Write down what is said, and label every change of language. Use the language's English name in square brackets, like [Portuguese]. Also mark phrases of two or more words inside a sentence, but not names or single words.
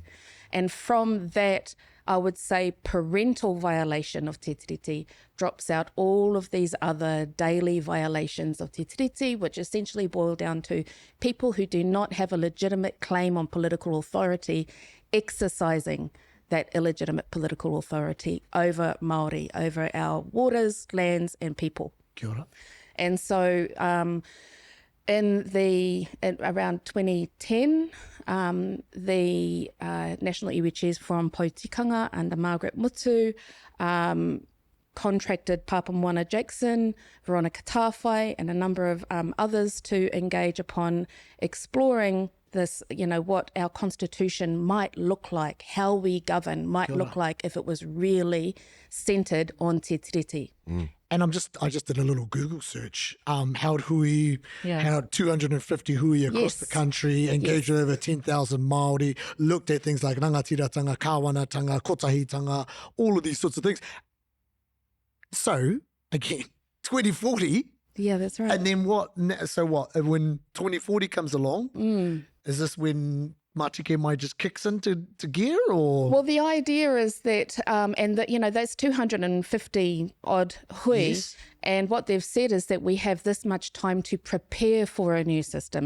[English] And from that, I would say, parental violation of Te Tiriti drops out all of these other daily violations of Te Tiriti, which essentially boil down to people who do not have a legitimate claim on political authority exercising that illegitimate political authority over Māori, over our waters, lands and people. [Māori] Kia ora. [English] And so around 2010, the National Iwi Chairs from Poutikanga under Margaret Mutu contracted Papa Moana Jackson, Veronica Tāwhai and a number of others to engage upon exploring this, what our constitution might look like, how we govern might look like if it was really centred on Te Tiriti. And I just did a little Google search. Held hui, held 250 hui across the country, engaged with over 10,000 Māori, looked at things like [Māori] rangatiratanga, kāwanatanga, kotahitanga, [English] all of these sorts of things. So, again, 2040. Yeah, that's right. And then what? So what? When 2040 comes along, is this when Matike Mai just kicks into gear, or? Well, the idea is that, that's 250 odd hui, and what they've said is that we have this much time to prepare for a new system.